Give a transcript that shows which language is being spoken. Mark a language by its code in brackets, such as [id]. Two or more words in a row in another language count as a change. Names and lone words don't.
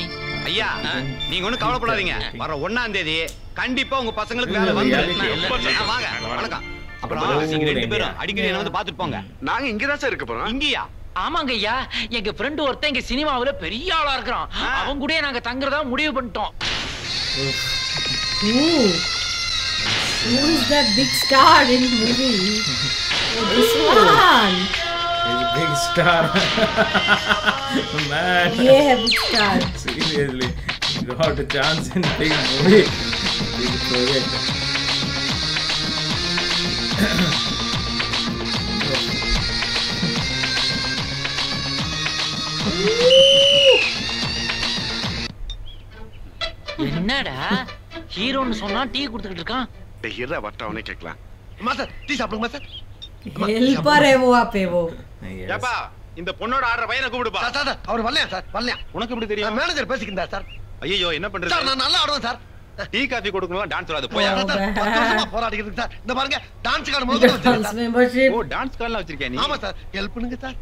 [ta] ஐயா, நீங்க ஒண்ணும் கவலைப்படாதீங்க. வர 1ஆம் தேதி கண்டிப்பா உங்க பசங்களுக்கு வேலை வந்து வாங்க. வணக்கம். அப்புறம் நீங்க 2 பேரும் அடிக்கடி என்ன வந்து பாத்துட்டு போங்க. நாங்க இங்கதான் சார் இருக்க போறோம். இங்கயா? ஆமாங்க ஐயா, எங்க ஃப்ரெண்ட் ஒருத்தன் இங்க சினிமாவுல பெரிய ஆளா இருக்கிறான். அவங்க கூட நாங்க தங்குறதா முடிவு பண்ணிட்டோம். [en] Who is that big star in the movie? Oh, this one. He's a big star. Man. Yeah, big star. Seriously, you got a chance in big movie. Big project. [ta] என்னடா ஹீரோன்னு சொன்னா டீ குடுத்துக்கிட்டு இருக்கான். ஹீரா வட்டவனே கேட்கலாம். மாஸ்டர் டீ சாப்பிடுங்க மாஸ்டர். [hi] Helper है वो आपे वो. [en] Yes. [ta] ஏப்பா, இந்த பொண்ணோட ஆடுற பையனை கூப்பிடுப்பா. சார் அவர் வரலையா சார்? வரலையா? உனக்கு எப்படி தெரியும்? மேனேஜர் பேசிக்கிட்டா சார். ஐயோ, என்ன பண்றது? சார் நான் நல்லா ஆடுவேன் சார். டீ காபி கொடுக்கணும், டான்ஸ் வராது போயா. போராடிக்கிட்டு சார். இந்த பாருங்க டான்ஸ் கார்டு முதல்ல Dance வச்சிருக்கேன். membership. ஓ, டான்ஸ் கார்டுலாம் வச்சிருக்கேன் நீ? ஆமா சார், ஹெல்ப் பண்ணுங்க சார்.